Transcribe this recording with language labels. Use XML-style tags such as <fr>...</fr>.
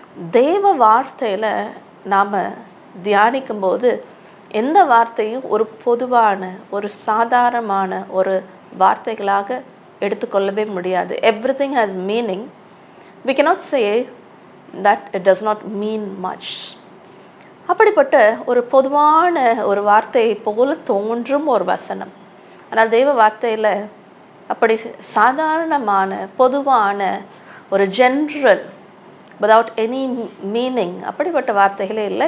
<ta>தேவ வார்த்தையில் நாம் தியானிக்கும்போது எந்த வார்த்தையும் ஒரு பொதுவான, ஒரு சாதாரணமான ஒரு வார்த்தைகளாக எடுத்துக்கொள்ளவே முடியாது.</ta> <en>Everything has meaning. We cannot say that it does not mean much.</en> <ta>அப்படிப்பட்ட ஒரு பொதுவான ஒரு வார்த்தையை போல தோன்றும் ஒரு வசனம். ஆனால் தெய்வ வார்த்தையில் அப்படி சாதாரணமான பொதுவான ஒரு</ta> <en>general, without any meaning,</en> <ta>அப்படிப்பட்ட வார்த்தைகளே இல்லை.</ta>